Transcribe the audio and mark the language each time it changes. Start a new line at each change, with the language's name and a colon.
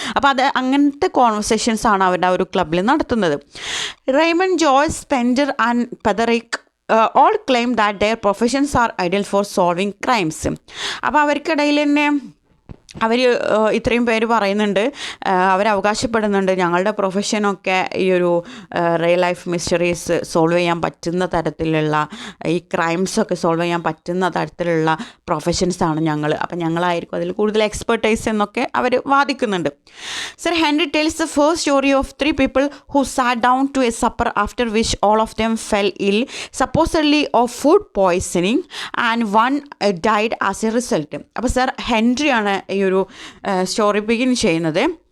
Malayalam: അപ്പോൾ അങ്ങനത്തെ കോൺവെർസേഷൻസ് ആണ് അവരുടെ ഒരു ക്ലബ്ബിൽ നടത്തുന്നത്.
English: Raymond, Joyce, Spender and Petherick all claim that their professions are ideal for solving crimes.
Malayalam: അപ്പോൾ അവർക്കിടയിൽ തന്നെ അവർ ഇത്രയും പേര് പറയുന്നുണ്ട്, അവരവകാശപ്പെടുന്നുണ്ട്, ഞങ്ങളുടെ പ്രൊഫഷനൊക്കെ ഈ ഒരു റിയൽ ലൈഫ് മിസ്റ്ററീസ് സോൾവ് ചെയ്യാൻ പറ്റുന്ന തരത്തിലുള്ള, ഈ ക്രൈംസൊക്കെ സോൾവ് ചെയ്യാൻ പറ്റുന്ന തരത്തിലുള്ള പ്രൊഫഷൻസാണ് ഞങ്ങൾ, അപ്പം ഞങ്ങളായിരിക്കും അതിൽ കൂടുതൽ എക്സ്പെർട്ടൈസ് എന്നൊക്കെ അവർ വാദിക്കുന്നുണ്ട്.
English: Sir Henry tells the first story of 3 people who sat down to a supper after which all of them fell ill, supposedly of food poisoning, and one died as a result.
Malayalam: അപ്പോൾ sir ഹെൻറിയാണ് ഈ ഒരു story begin ചെയ്യുന്നത്.